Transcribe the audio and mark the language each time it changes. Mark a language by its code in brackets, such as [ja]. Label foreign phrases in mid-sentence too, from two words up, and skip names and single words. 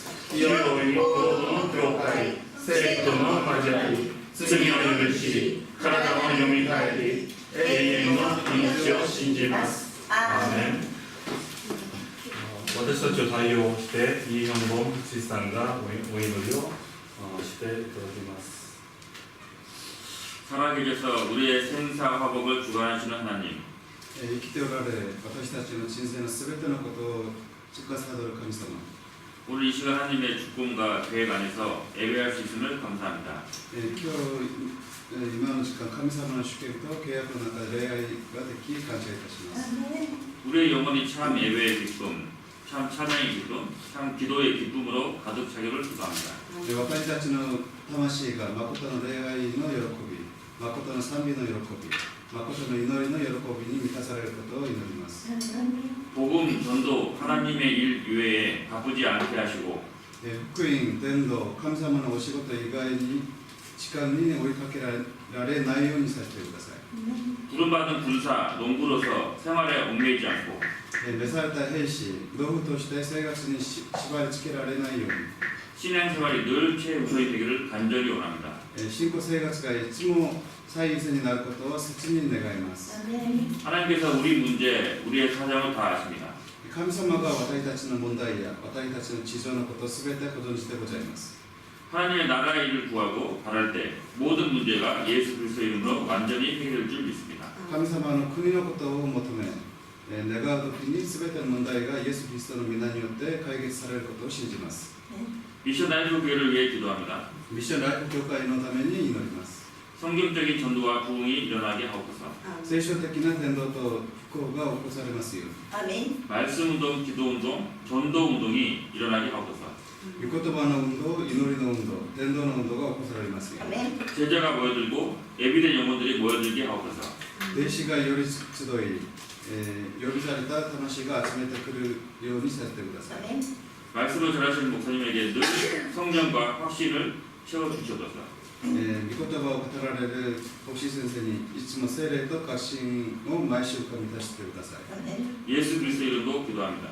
[ja] 清い御心の教会、聖徒の交わり、罪の許し、体のよみがえり、永遠の命を信じます。アーメン。私たちを対応してイ・ヒョンボン知事さんがお祈りをしていただきます。 [ko] 살아계셔서 우리의 생사 화복을 주관하시는 하나님, [ja] 生きておられ、私たちの人生のすべてのことを司る神様、 [ko] 오늘 이 시간 하나님의 주권과 계획 안에서 예배할 수 있음을 감사합니다. [ja] 今の時間、神様の主権と契約の中で礼拝ができ、感謝いたします。 [ko] 우리의 영혼이 참 예배의 기쁨, 참 찬양의 기쁨, 참 기도의 기쁨으로 가득 차기를 기도합니다. [ja] 私たちの魂が誠の礼拝の喜び、誠の賛美の喜び、誠の祈りの喜びに満たされることを祈ります。 [ko] 복음 전도 하나님의 일 이외에 바쁘지 않게 하시고 [ja] 福音、伝道、神様のお仕事以外に時間に追いかけられないようにさせてください。 [ko] 부름받은 군사, 농부로서 생활에 얽매이지 않고 [ja] 召された兵士、道具として生活に縛り付けられないように、 [ko] 신앙생활이 늘 최우선이 되기를 간절히 원합니다. [ja] 信仰生活がいつも最優先になることを切に願います。 [ko] 하나님께서 우리 문제, 우리의 사정을 다 아십니다. [ja] 神様が私たちの問題や私たちの地上のことをすべてご存知でございます。 [ko] 하나님의 나라의 일을 구하고 바랄 때 모든 문제가 예수 그리스도 이름으로 완전히 해결될 줄 믿습니다. [ja] 神様の国のことを求め、願うときにすべての問題がイエス・キリストの皆によって解決されることを信じます。 [ko] 미션 라이프 교회를 위해 기도합니다. [ja] ミッションライフ教会のために祈ります。 [ko] 성경적인 전도와 부흥이 일어나게 하옵소서. [ja] 聖書的な伝道と復興が起こされますように。 [ko] 말씀 운동, 기도 운동, 전도 운동이 일어나게 하옵소서. [ja] 御言葉の運動、祈りの運動、伝道の運動が起こされますように。 [ko] 제자가 모여들고 예비된 영혼들이 모여들게 하옵소서. [ja] 弟子がより集い、呼びされた魂が集めてくるようにさせてください。 [ko] 말씀을 전하시는 목사님에게 늘 성령과 확신을 채워주셔서 [ja] 御言葉を語られる牧師先生にいつも聖霊と確信を毎週間満たしてください。 [ko] 예수 그리스도 이름으로 기도합니다.